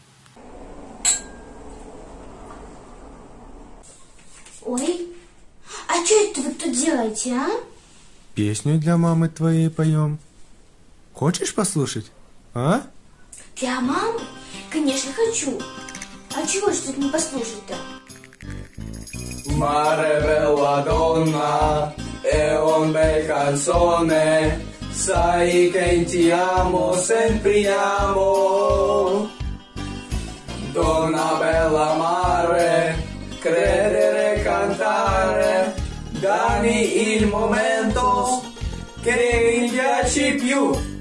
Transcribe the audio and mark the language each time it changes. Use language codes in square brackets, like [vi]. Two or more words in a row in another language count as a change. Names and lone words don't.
[ru] Ой, а что это вы тут делаете, а? Песню для мамы твоей поем. Хочешь послушать? А? Для мамы? Конечно, хочу. А чего ж тут не послушать-то? [it] Mare bella donna, è un bel canzone, sai che ti amo, sempre amo. Donna bella mare, credere cantare, dammi il momento che mi piaci più.